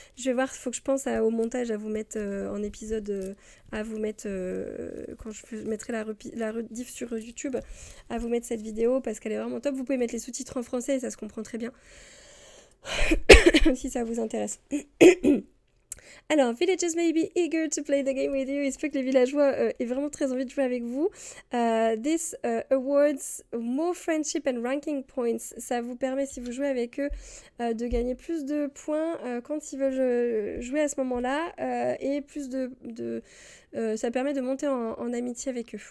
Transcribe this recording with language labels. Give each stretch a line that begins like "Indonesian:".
French: Je vais voir, il faut que je pense au montage à vous mettre en épisode, à vous mettre quand je mettrai la rediff sur YouTube, à vous mettre cette vidéo parce qu'elle est vraiment top. Vous pouvez mettre les sous-titres en français et ça se comprend très bien si ça vous intéresse. Alors,
English: villagers may be eager to play the game with you.
French: Il se peut que les villageois aient vraiment très envie de jouer avec vous.
English: This awards more friendship and ranking points.
French: Ça vous permet, si vous jouez avec eux, de gagner plus de points quand ils veulent jouer à ce moment-là. Et plus ça permet de monter en amitié avec eux.